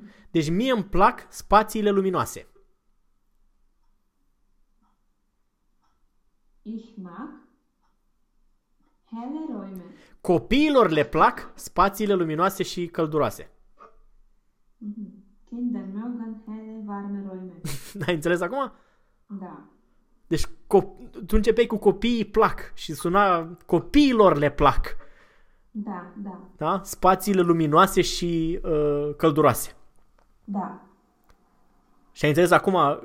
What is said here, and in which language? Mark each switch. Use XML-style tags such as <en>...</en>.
<ro>Deci, mie îmi plac spațiile luminoase.</ro> <de>Ich mag helle Räume.</de> <ro>Copiilor le plac spațiile luminoase și călduroase.</ro> <de>Kinder mögen helle warme Räume.</de> <ro>N-ai înțeles acum? Da. Deci tu începeai cu copiii plac și suna copiilor le plac. Da. Da? Spațiile luminoase și călduroase. Da. Și ai înțeles acum?</ro>